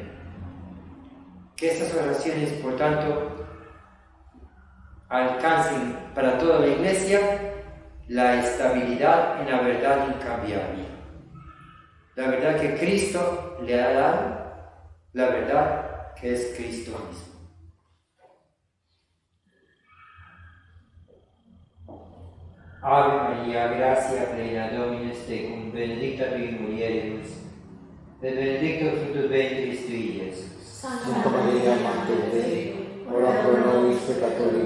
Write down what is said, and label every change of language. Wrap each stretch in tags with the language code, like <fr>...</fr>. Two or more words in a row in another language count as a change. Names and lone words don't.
<es>Que estas oraciones, por tanto, alcancen para toda la Iglesia la estabilidad en la verdad incambiable. La verdad que Cristo le ha dado, la verdad que es Cristo mismo.</es> <la>Ave María, gracia plena, Dominus tecum, benedicta tui mulieribus, et benedictus fructus ventris tui, Iesus. Santa Maria, Mater Dei, ora pro nobis peccatoribus,</la>